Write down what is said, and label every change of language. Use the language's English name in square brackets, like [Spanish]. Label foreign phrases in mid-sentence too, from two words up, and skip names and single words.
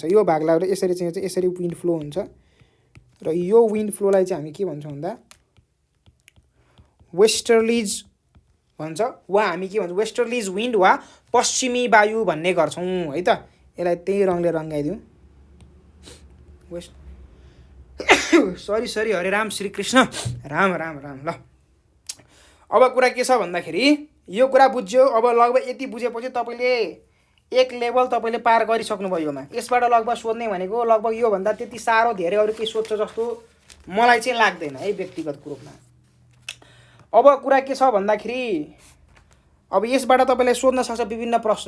[Nepali] यो भागलाई यसरी चाहिँ यसरी [English] wind flow [Nepali] हुन्छ, र यो विन्ड फ्लोलाई चाहिँ हामी के भन्छौँ भन्दा वेस्टर्लिज भन्छ, वा हामी के भन्छौँ [English] westerlies wind [Nepali] वा पश्चिमी वायु भन्ने गर्छौँ है त। यसलाई त्यही रङले रङ्गाइदिउँ। सरी हरे राम श्री कृष्ण, राम राम राम। ल अब कुरा के छ भन्दाखेरि यो कुरा बुझ्यो। अब लगभग यति बुझेपछि तपाईँले एक लेभल तपाईँले पार गरिसक्नुभयो योमा। यसबाट लगभग सोध्ने भनेको लगभग योभन्दा त्यति साह्रो धेरै अरू केही सोध्छ जस्तो मलाई चाहिँ लाग्दैन है व्यक्तिगत रूपमा। अब कुरा के छ भन्दाखेरि अब यसबाट तपाईँले सोध्न सक्छ विभिन्न प्रश्न।